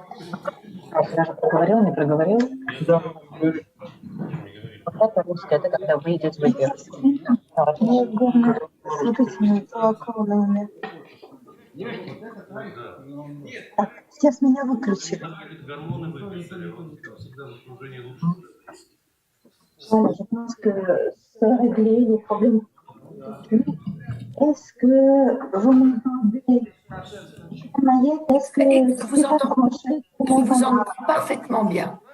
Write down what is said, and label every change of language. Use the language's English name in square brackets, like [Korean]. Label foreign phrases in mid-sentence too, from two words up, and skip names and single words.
[Russian] Даже проговорил, не проговорил. Вот это русское, это когда выйдет в эфир. С вот этими колокольными. Так, сейчас меня выключили. [French] Voilà, je pense que c'est réglé les problèmes. Est-ce que vous m'entendez? Maïette, est-ce que Je vous c'est pas entends. branché? Je vous entends parfaitement bien.